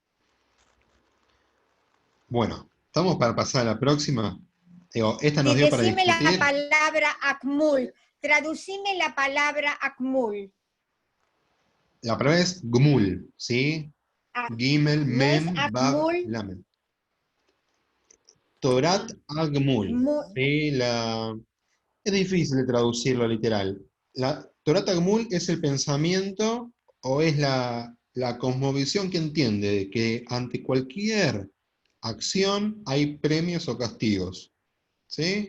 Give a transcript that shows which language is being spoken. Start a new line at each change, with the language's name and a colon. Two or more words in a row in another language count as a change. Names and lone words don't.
Spanish: Bueno, ¿estamos para pasar a la próxima? Digo, esta nos Sí, dio para decime la discutir. palabra akmul, traducime la palabra akmul. La palabra es gmul, ¿sí? Gimel, No es mem, bab, akmul, lamed.
Hebrew: תורת הגמול.
Spanish: ¿Sí? Es difícil de traducirlo literal. La
Hebrew: תורת הגמול
Spanish: es el pensamiento o es la cosmovisión que entiende de que ante cualquier acción hay premios o castigos. ¿Sí?